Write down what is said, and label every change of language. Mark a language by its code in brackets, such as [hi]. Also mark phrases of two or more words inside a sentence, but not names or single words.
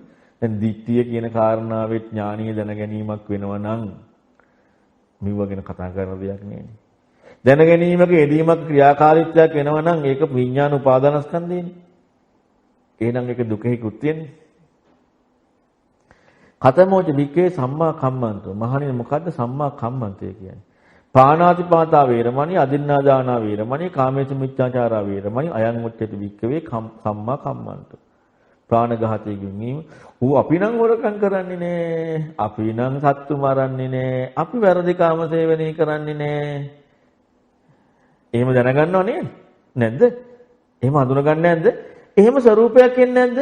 [si] දැන් දිට්ඨිය කියන කාරණාවෙත් ඥානීය දැන ගැනීමක් වෙනවා නම් මෙව ගැන කතා කරන දෙයක් නෙවෙයි. දැන ගැනීමක යෙදීමක් ක්‍රියාකාරීත්වයක් වෙනවා නම් ඒක විඥාන උපාදානස්කන්ධයනේ. එහෙනම් ඒක දුකෙහි කෘත්‍යනේ. [pi] කතමෝච වික්කේ සම්මා කම්මන්තෝ. [si] මහණෙනි මොකද්ද සම්මා කම්මන්තය කියන්නේ? [pi] පාණාතිපාතා වේරමණී, අදින්නාදානා වේරමණී, කාමේසු මිච්ඡාචාරා වේරමණී, අයං උච්චති වික්කවේ සම්මා කම්මන්තෝ. [si] ප්‍රාණඝාතයෙන් වීම. අපි නම් හොරකම් කරන්නේ නෑ. අපි නම් සත්තු මරන්නේ නෑ. අපි වැරදි කාම සේවනය කරන්නේ නෑ. එහෙම දැනගන්නව නේද? නැද්ද? එහෙම හඳුනගන්නේ නැද්ද? එහෙම ස්වરૂපයක් එන්නේ නැද්ද?